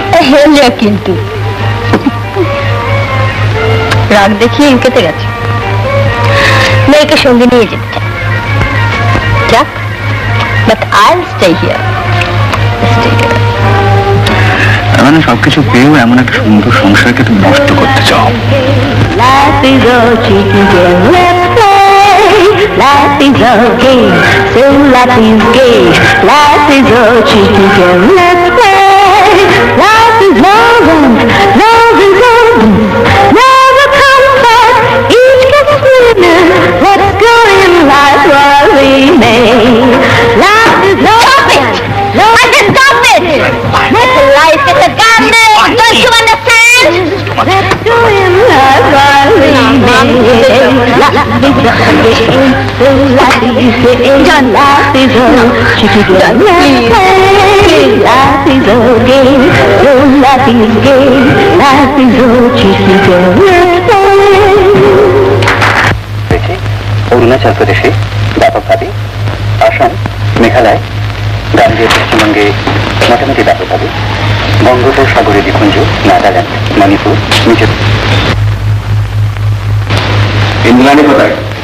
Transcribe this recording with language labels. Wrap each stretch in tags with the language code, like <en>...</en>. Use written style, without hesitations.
<bn>হেলিয়া কিন্তু রাগ দেখিয়ে ইউকেতে গেছে, মেয়েকে সঙ্গে নিয়ে যেতে চায়।</bn> <en>যাক, but I stay here.</en> <bn>মানে সবকিছু পেয়েও এমন একটা সুন্দর সংসারকে তুমি নষ্ট করতে চাও।</bn> <en>Life is a tricky game, let's play. Life is a game, so life is gay. Life is a tricky game, let's play. Life is love is love. Never comes back, each gets winner. Let's go in life while we may. Life is love. Stop it! I said stop it! Life is a gambling! Don't you understand? Let's go in life while we may. Life is a game, so life is gay. Life is a tricky game, let's play. Life is a game, so life is gay. Life is a tricky game, let's play.</en> <bn>Arunachal প্রদেশে ব্যাপকভাবে, আসাম, মেঘালয়, গাঙ্গেয় পশ্চিমবঙ্গে মোটামুটি ব্যাপকভাবে, বঙ্গোপসাগরে দ্বীপপুঞ্জ, নাগাল্যান্ড, মণিপুর, মিজোরাম। ইন্দ্রাণী কোথায়?</bn>